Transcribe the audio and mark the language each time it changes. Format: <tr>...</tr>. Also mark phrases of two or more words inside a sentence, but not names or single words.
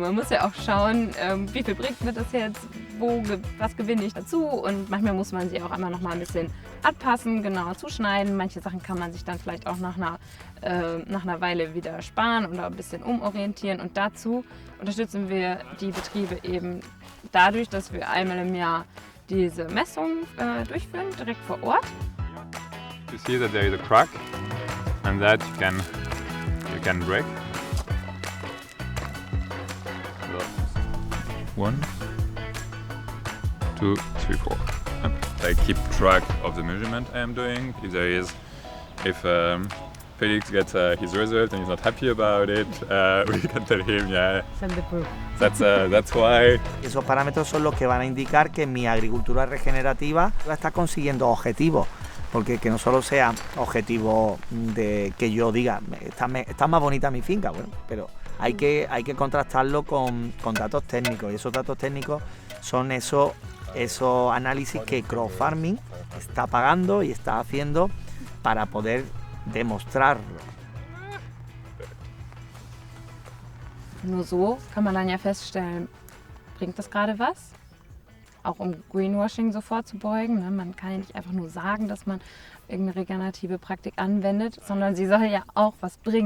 <de>Man muss ja auch schauen, wie viel bringt mir das jetzt, was gewinne ich dazu, und manchmal muss man sie auch einmal noch mal ein bisschen anpassen, genauer zuschneiden. Manche Sachen kann man sich dann vielleicht auch nach einer Weile wieder sparen oder ein bisschen umorientieren, und dazu unterstützen wir die Betriebe eben dadurch, dass wir einmal im Jahr diese Messungen durchführen, direkt vor Ort.</de> <en>You see that there is a crack and that you can break. So, 1, 2, 3, 4. And I keep track of the measurement I am doing. If Felix gets his result and he's not happy about it, we can tell him, yeah, Send the proof. That's why.</en> <es>Esos parámetros son los que van a indicar que mi agricultura regenerativa está consiguiendo objetivos, porque que no solo sea objetivo de que yo diga, está más bonita mi finca, bueno, pero hay que contrastarlo con datos técnicos, y esos datos técnicos son esos análisis que Crowfarming está pagando y está haciendo para poder demostrarlo.</es> <de>Nur so kann man dann ja feststellen, bringt das gerade was? Auch um Greenwashing so vorzubeugen. Ne? Man kann ja nicht einfach nur sagen, dass man irgendeine regenerative Praktik anwendet, sondern sie soll ja auch was bringen.</de>